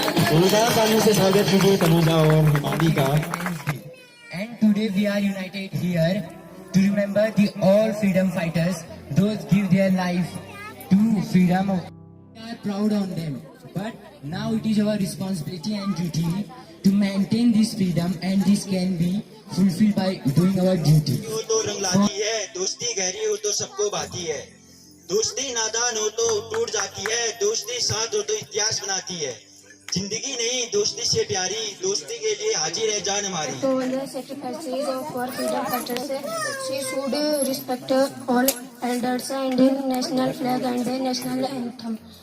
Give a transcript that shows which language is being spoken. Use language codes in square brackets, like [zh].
[hi] जोरदार तालियों से स्वागत कीजिए तनुजा और हिमानी का। [en] And today we are united here to remember the all freedom fighters, those give their life to freedom. We are proud on them, but now it is our responsibility and duty to maintain this freedom, and this can be fulfilled by doing our duty. [hi] हो तो रंग लाती है, दोस्ती गहरी हो तो सबको भाती है, दोस्ती नादान हो तो टूट जाती है, दोस्ती साथ हो तो इतिहास बनाती है, जिंदगी नहीं दोस्ती से प्यारी, दोस्ती के लिए हाजिर है जान हमारी। [en] So the sacrifices of our freedom fighters, she should respect all elders and the national flag and the national anthem.